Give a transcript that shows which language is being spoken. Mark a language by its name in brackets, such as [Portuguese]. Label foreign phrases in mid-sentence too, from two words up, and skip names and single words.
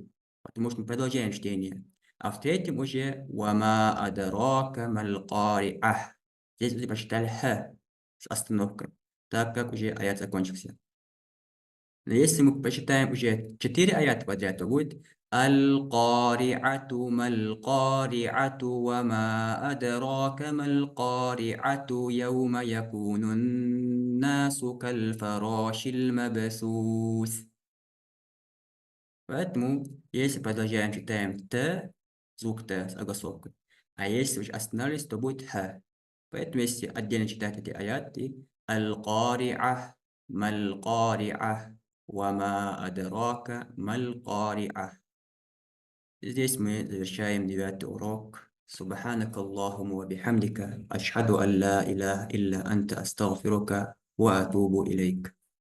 [Russian] Потому что мы продолжаем чтение. А в третьем уже [Arabic] وما أدراك ما القارعة. [Russian] Здесь уже прочитали Х с остановкой, так как уже аят закончился. Но если мы почитаем уже 4 аята подряд, то будет [Arabic] القارعة ما القارعة وما أدراك ما القارعة يوم يكون الناس كالفراش المبثوث. [Russian] Поэтому, если продолжаем, читаем Т, звук Т с огласовкой. А если уже остановились, то будет Х. Поэтому, если отдельно читать эти аяты, [Arabic] القارعة، ما القارعة، وما أدراك ما القارعة. [Russian] Здесь мы завершаем 9-й урок. [Arabic] سبحانك اللهم وبحمدك أشهد أن لا إله إلا أنت أستغفرك وأتوب إليك.